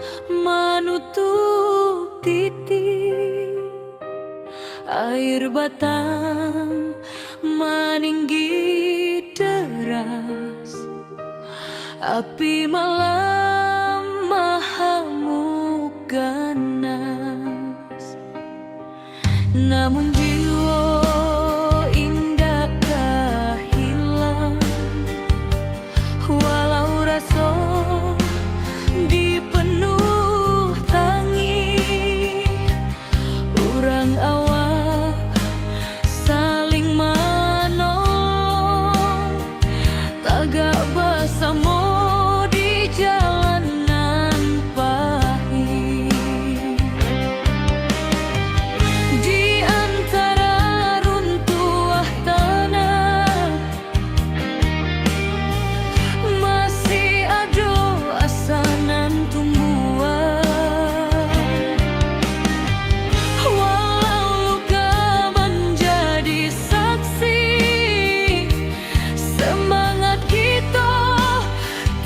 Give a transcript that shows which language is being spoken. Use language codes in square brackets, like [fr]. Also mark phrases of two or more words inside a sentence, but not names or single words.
[id] menutup titik, air batang meninggi deras, api malam mahamuk ganas. Namun jiwa indakkah hilang, walau rasa dipenuh tangi, [min] urang awak [id] saling menolong, tagak bersama di jalanan pahit. Di antara runtuh tanah masih ada asanan tumbuhan, walau luka menjadi saksi, semangat kita